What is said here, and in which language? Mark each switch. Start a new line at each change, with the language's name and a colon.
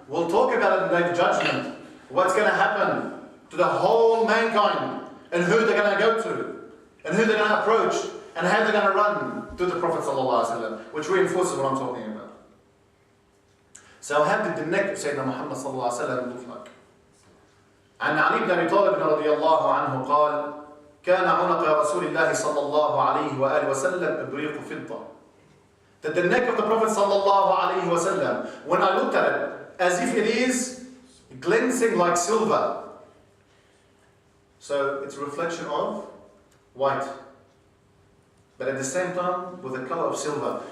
English: We'll talk about it in the day of judgment. What's going to happen to the whole mankind, and who they're going to go to, and who they're going to approach, and how they're going to run to the Prophet ﷺ, which reinforces what I'm talking about. So how did the neck of Sayyidina Muhammad ﷺ look like?
Arabic: عن علي بن أبي طالب رضي الله عنه قال: كان عنق رسول الله صلى الله عليه وآله وسلم إبريق فضة.
English: That the neck of the Prophet sallallahu alaihi wasallam, when I looked at it, as if it is glancing like silver. So it's a reflection of white. But at the same time, with the color of silver.